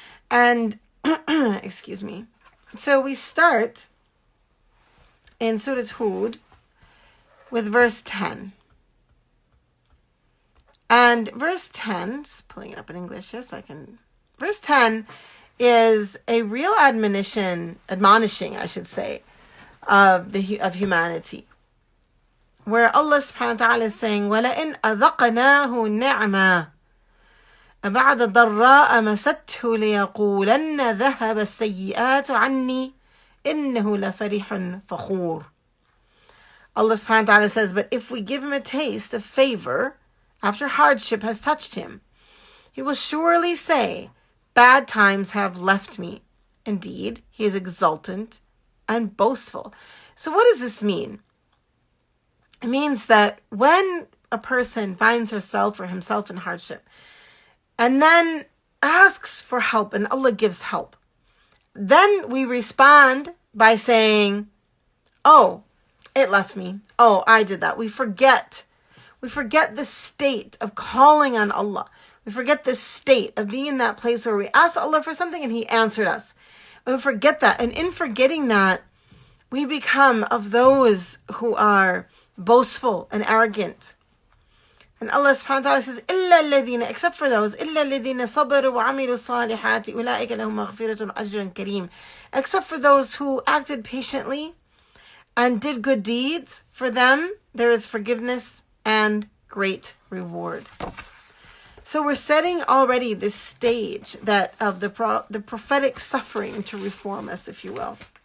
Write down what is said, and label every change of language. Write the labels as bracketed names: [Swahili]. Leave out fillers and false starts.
[English] And, excuse me. So we start in Surah Hud with verse 10. And verse 10, just pulling it up in English here so I can... Verse 10 is a real admonishing, I should say, of humanity. Where Allah subhanahu wa ta'ala is saying, [Arabic] وَلَئِنْ أَذَقْنَاهُ النِّعْمَةَ بَعْدَ ضَرَّاءَ مَسَتْهُ لِيَقُولَنَّ ذَهَبَ السَّيِّئَاتُ عَنِّي إِنَّهُ لَفَرِحٌ فَخُورٌ. [English] Allah subhanahu wa ta'ala says, but if we give him a taste of favor after hardship has touched him, he will surely say, bad times have left me. Indeed, he is exultant and boastful. So what does this mean? It means that when a person finds herself or himself in hardship and then asks for help and Allah gives help, then we respond by saying, oh, it left me. Oh, I did that. We forget the state of calling on Allah. We forget the state of being in that place where we asked Allah for something and He answered us. And we forget that. And in forgetting that, we become of those who are boastful and arrogant. And Allah subhanahu wa ta'ala says, [Arabic] إِلَّا الَّذِينَ, [English] except for those, [Arabic] إِلَّا الَّذِينَ صَبَرُوا وَعَمِلُوا الصَّالِحَاتِ أُولَٰئِكَ لَهُمْ مَغْفِرَةٌ وَأَجْرٌ كَرِيمٌ. [English] Except for those who acted patiently and did good deeds, for them there is forgiveness and great reward. So we're setting already this stage that of the prophetic suffering to reform us, if you will.